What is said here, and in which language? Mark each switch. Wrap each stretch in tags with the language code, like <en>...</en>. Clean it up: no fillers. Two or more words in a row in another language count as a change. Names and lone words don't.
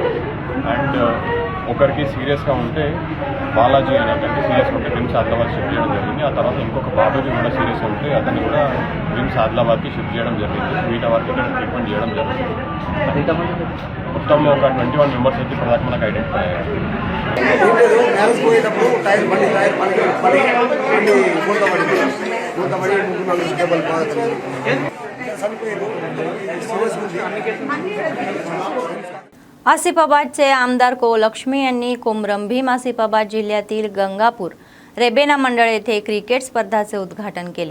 <te>అండ్ ఒకరికి సీరియస్గా ఉంటే బాలాజీ అనే అతనికి సీరియస్గా ఉంటే రిమ్స్ ఆదిలాబాద్ షిఫ్ట్ చేయడం జరిగింది. ఆ తర్వాత ఇంకొక బాబుకి కూడా సీరియస్గా ఉంటే అతన్ని కూడా రిమ్స్ ఆదిలాబాద్కి షిఫ్ట్ చేయడం జరిగింది. మిగతా వరకు ఇక్కడ ట్రీట్మెంట్ చేయడం జరుగుతుంది. మొత్తం ఒక 21 మెంబర్స్ వచ్చి ప్రధాన మనకు ఐడెంటిఫై అయ్యారు.</te> <mr>आसिफाबादचे आमदार को लक्ष्मी यांनी कोमरम भीम आसिफाबाद जिल्ह्यातील गंगापूर रेबेना मंडळ येथे क्रिकेट स्पर्धाचे उद्घाटन केले.</mr>